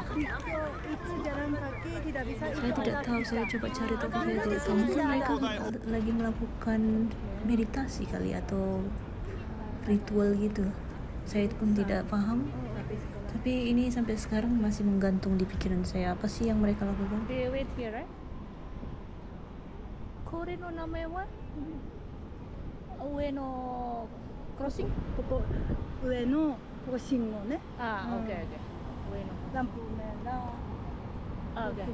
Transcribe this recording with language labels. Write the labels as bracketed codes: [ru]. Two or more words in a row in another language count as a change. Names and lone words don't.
[id] Itu jalan kaki tidak bisa. Saya tidak tahu, saya coba cari tapi saya tidak tahu. Mungkin mereka lagi melakukan meditasi kali atau ritual gitu. Saya pun tidak paham. Tapi ini sampai sekarang masih menggantung di pikiran saya. Apa sih yang mereka lakukan? [en] They wait here, right? [ja] これの名前は？上の crossing? ここ上のここ信号ね。 Ah, Hmm. [en] okay, okay. [ja] 上の. [id] lampu merah. [en] Ah, okay.